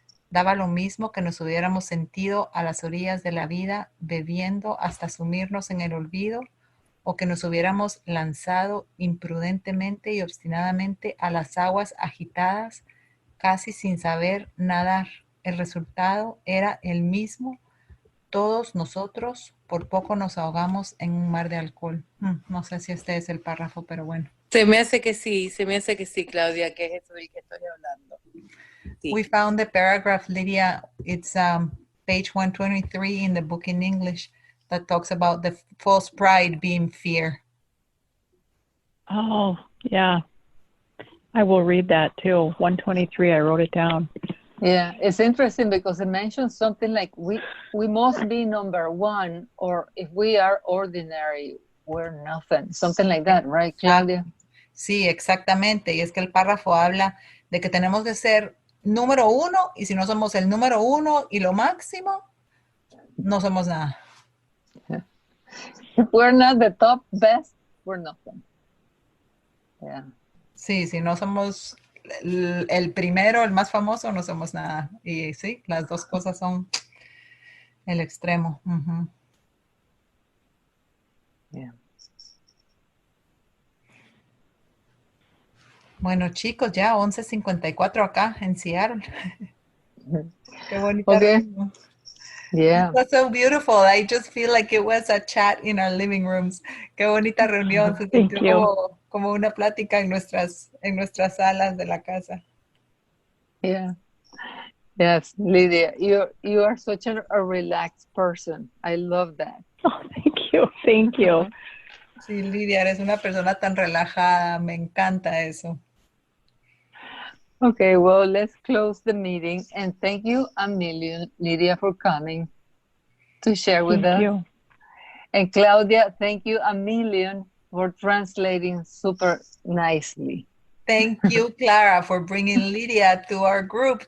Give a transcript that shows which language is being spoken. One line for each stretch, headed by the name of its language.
Spanish: Daba lo mismo que nos hubiéramos sentido a las orillas de la vida, bebiendo hasta sumirnos en el olvido, o que nos hubiéramos lanzado imprudentemente y obstinadamente a las aguas agitadas, casi sin saber nadar. El resultado era el mismo. Todos nosotros por poco nos ahogamos en un mar de alcohol. No sé si este es el párrafo, pero bueno. Se me hace que sí, Claudia, que es eso del que estoy hablando. Sí.
English: We found the paragraph, Lydia. It's page 123 in the book in English that talks about the false pride being fear. Oh, yeah. I will read that too. 123, I wrote it down. Yeah, it's interesting because it mentions something like we must be number 1, or if we are ordinary, we're nothing. Something like that, right, Claudia?
Spanish: Sí, exactamente. Y es que el párrafo habla de que tenemos que ser número 1, y si no somos el número 1 y lo máximo, no somos nada.
English: Yeah. If we're not the top best, we're nothing. Yeah.
Spanish: Sí, si no somos el primero, el más famoso, no somos nada. Y sí, las dos cosas son el extremo. Uh-huh.
English: Yeah.
Spanish: Bueno, chicos, ya 11:54 acá en Seattle. Qué bonita.
English: Okay. Yeah. It was so beautiful. I just feel like it was a chat in our living rooms.
Spanish: Qué bonita reunión. Se sintió como una plática en nuestras salas de la casa.
English: Yeah. Yes, Lydia, you are such a relaxed person. I love that. Oh, thank you.
Spanish: Sí, Lidia, eres una persona tan relajada. Me encanta eso.
English: Okay, well, let's close the meeting. And thank you a million, Lydia, for coming to share with us. Thank you. And Claudia, thank you a million for translating super nicely. Thank you, Clara, for bringing Lydia to our group.